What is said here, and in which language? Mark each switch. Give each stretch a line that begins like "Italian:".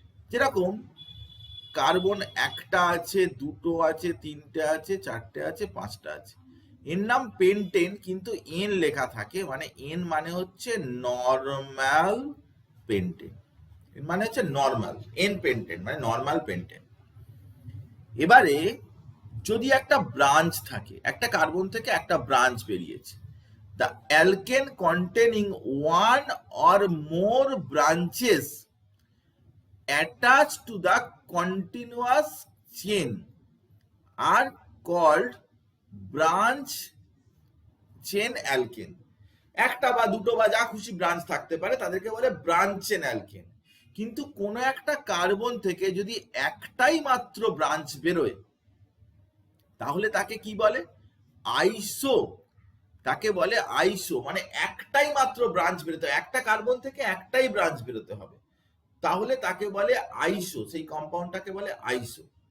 Bangla: যেরকম কার্বন একটা আছে, দুটো আছে, তিনটে আছে, চারটে আছে, পাঁচটা আছে, এর নাম পেন্টেন, কিন্তু এন লেখা থাকে, মানে এন মানে হচ্ছে নরমাল পেন্টেন, মানে হচ্ছে নর্মাল, এন পেন্টেন মানে নর্মাল পেন্টেন। এবারে যদি একটা ব্রাঞ্চ থাকে, একটা কার্বন থেকে একটা ব্রাঞ্চ বেরিয়েছে,
English: the alkane containing one or more branches attached to the continuous chain are called branch chain alkane.
Bangla: একটা বা দুটো বা যা খুশি ব্রাঞ্চ থাকতে পারে, তাদেরকে বলে ব্রাঞ্চ চেন অ্যালকেন। কিন্তু কোন একটা কার্বন থেকে যদি একটাই মাত্র ব্রাঞ্চ বেরোয়, তাহলে তাকে কি বলে, আইসো। তাকে বলে আইসো, মানে একটাই মাত্র ব্রাঞ্চ বেরোতে হবে, একটা কার্বন থেকে একটাই ব্রাঞ্চ বেরোতে হবে, তাহলে তাকে বলে আইসো, সেই কম্পাউন্ডটাকে বলে আইসো।